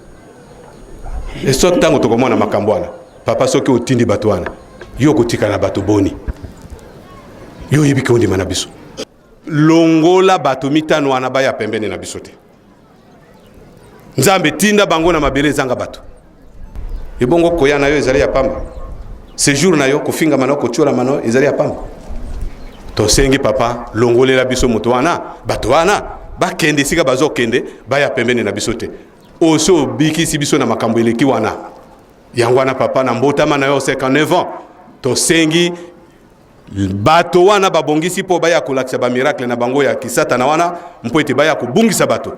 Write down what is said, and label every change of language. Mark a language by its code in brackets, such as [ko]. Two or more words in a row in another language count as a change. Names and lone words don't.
[ln] E so tango tokomona makambo wana papa soki otindi bato wana yo kotika na bato boni. Yo yebiki ondima na biso. Longola bato mitano wana baya pembeni na biso te. Nzambe tinda bango na mabele zanga bato. Ebongo koya na yo ezali ya pamba. Séjour na yo kofinga mano kochola mano ezali ya pamba. To sengi papa longolela biso moto wana bato wana bakende sika bazo kende baya pembeni na biso te. Oso biki biso na makambo eleki wana. Yango wana papa na mbotama na yo 59 ans. To sengi bato wana babongisi po baya kolakisa ba miracle na bango ya kisata na wana mpo ete baya kubungisa bato.